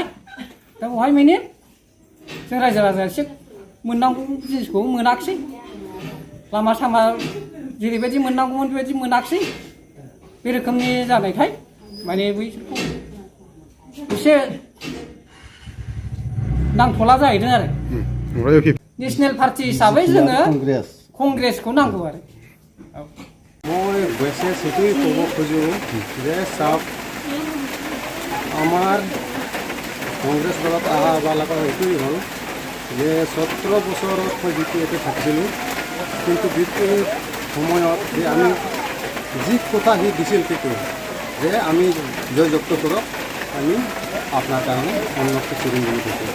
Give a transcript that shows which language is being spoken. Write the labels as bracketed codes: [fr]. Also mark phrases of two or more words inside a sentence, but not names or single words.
[brx] दा बेवहाय माने जों रायजो राजाया एसे मोननांगौ जिनिसखौ मोनाखिसै, लामा सामा जेरैबायदि मोननांगौमोन बेबायदि मोनाखिसै। बे रोखोमनि जानायखाय माने बैसोरखौ एसे नांथ'ला जाहैदों आरो। [en] national party [brx] हिसाबै जोङो कंग्रेसखौ नांगौ आरो। [as] মই বেছে সেইটোৱেই ক'ব খোজোঁ যে চাওক, আমাৰ কংগ্ৰেছ দলত অহাবিলাকৰ এইটোৱেই হ'ল যে 17 বছৰত মই বিপিএফে থাকিছিলোঁ, কিন্তু বিপিএফ সময়ত যে আমি যি কথা সি দিছিল সেইটো যে আমি জয়যুক্ত কৰক, আমি আপোনাৰ কাৰণে উন্নতি কৰিম বুলি কৈছোঁ।